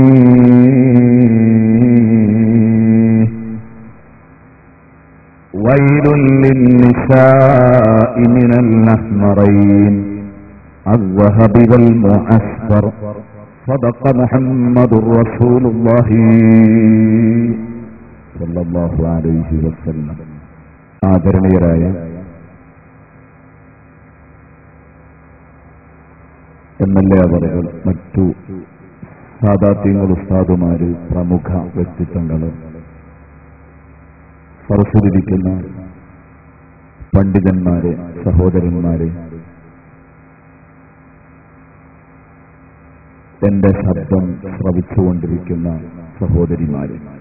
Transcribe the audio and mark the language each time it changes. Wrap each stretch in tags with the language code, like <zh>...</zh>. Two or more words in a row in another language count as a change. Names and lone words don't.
<ar>ويل للنساء من الأحمرين الذهب والمعسكر. صدق محمد رسول الله صلى الله عليه وسلم.</ar> <ml>ആദരണീയരായ MLA അവറുകൾ, മറ്റു സാദാത്യങ്ങൾ, ഉസ്താദുമാര്, പ്രമുഖ വ്യക്തിത്വങ്ങൾ, സരസ്വതിരിക്കുന്ന പണ്ഡിതന്മാരെ, സഹോദരന്മാരെ, എന്റെ ശബ്ദം ശ്രവിച്ചുകൊണ്ടിരിക്കുന്ന സഹോദരിമാരെ,</ml>